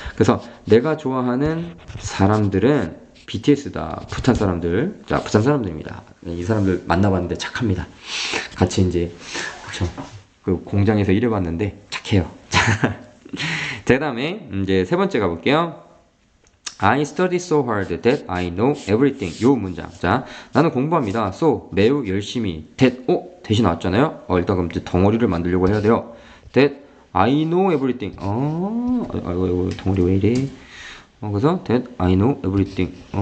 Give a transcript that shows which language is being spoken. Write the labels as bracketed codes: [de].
[ko] 그래서 내가 좋아하는 사람들은 BTS다. 부탄 사람들. 자, 부탄 사람들입니다. 이 사람들 만나봤는데 착합니다. 같이 이제 그 공장에서 일해봤는데 착해요. 자, 그 다음에 이제 세 번째 가볼게요. [en] I study so hard that I know everything. [ko] 요 문장. 자, 나는 공부합니다. So, 매우 열심히. that, 대신 나왔잖아요. 일단 그럼 이제 덩어리를 만들려고 해야 돼요. [en] that I know everything. [ko] 덩어리 왜 이래? 그래서 [en] that I know everything.